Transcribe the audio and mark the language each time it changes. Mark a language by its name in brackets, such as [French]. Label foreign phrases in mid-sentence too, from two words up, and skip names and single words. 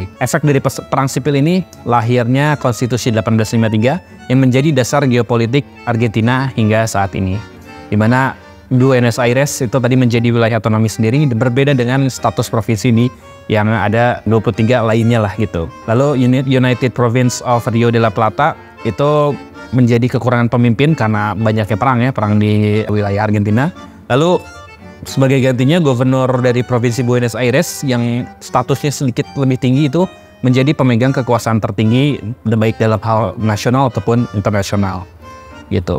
[Indonesian] Efek dari perang sipil ini lahirnya Konstitusi 1853 yang menjadi dasar geopolitik Argentina hingga saat ini, dimana Buenos Aires itu tadi menjadi wilayah otonomi sendiri, berbeda dengan status provinsi ini yang ada 23 lainnya lah gitu. Lalu United Province of Rio de la Plata itu menjadi kekurangan pemimpin karena banyaknya perang di wilayah Argentina. Lalu sebagai gantinya, gubernur dari Provinsi Buenos Aires yang statusnya sedikit lebih tinggi itu menjadi pemegang kekuasaan tertinggi baik dalam hal nasional ataupun internasional gitu.